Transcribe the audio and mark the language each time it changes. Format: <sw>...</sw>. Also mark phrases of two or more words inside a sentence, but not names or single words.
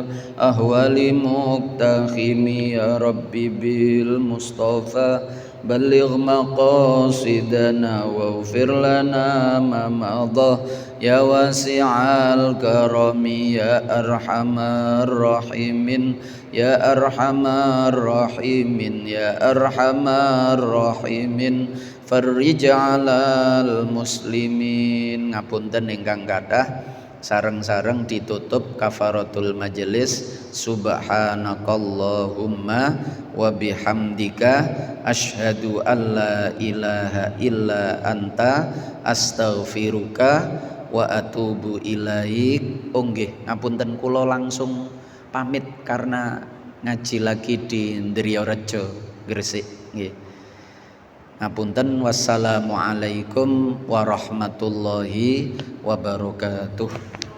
<ar>أهوال مقتحم يا رب بالمصطفى بلغ مقاصدنا واغفر لنا ما مضى يا واسع الكرم يا أرحم الراحمين يا أرحم الراحمين يا أرحم الراحمين فرج على المسلمين.</ar> <jv>Ngapunten ingkang kathah, sareng-sareng ditutup</jv> <ar>كفارة المجلس. سبحانك اللهم وبحمدك أشهد أن لا إله إلا أنت أستغفرك وأتوب إليك.</ar> <jv>Oh nggih, ngapunten kula langsung pamit</jv> <id>karena ngaji lagi di</id> <jv>Ndriyarejo Gresik nggih. Ngapunten,</jv> <ar>والسلام عليكم ورحمة الله وبركاته.</ar>